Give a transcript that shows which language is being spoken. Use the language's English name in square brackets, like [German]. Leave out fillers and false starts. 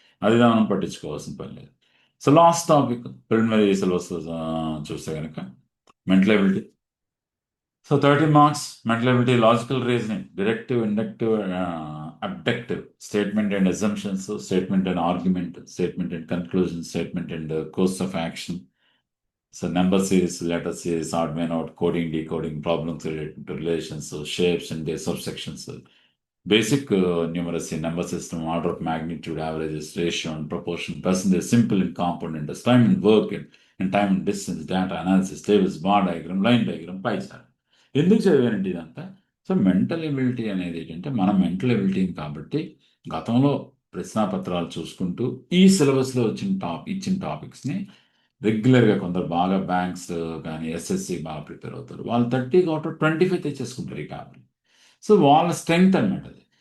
[Telugu] అది మనం పట్టించుకోవాల్సిన పని లేదు. So last topic preliminary syllabus చూస్తే కనుక mental ability, [English] So 30 marks mental ability, logical reasoning, deductive, inductive, abductive, statement and assumptions, statement and argument, statement and conclusion, statement and course of action. So number series, letter series, odd man out, coding, decoding, problems related to relations, so shapes and their subsections, basic numeracy, number system, order of magnitude, averages, ratio and proportion, percentage, simple and compound interest, time and work and time and distance, data analysis, tables, bar diagram, line diagram, pie chart. [Telugu] ఎందుకు చదివానంటే ఇదంతా? So mental ability అనేది ఏంటంటే మన mental ఎబిలిటీని కాబట్టి గతంలో ప్రశ్నాపత్రాలు చూసుకుంటూ ఈ సిలబస్లో ఇచ్చిన టాపిక్స్ని రెగ్యులర్గా కొందరు బాగా బ్యాంక్స్ కానీ ఎస్ఎస్సి బాగా ప్రిపేర్ అవుతారు. వాళ్ళు 30 అవుట్ ఆఫ్ 25 తెచ్చేసుకుంటారు ఈ పేపర్. సో వాళ్ళ స్ట్రెంగ్త్ అనమాట అది.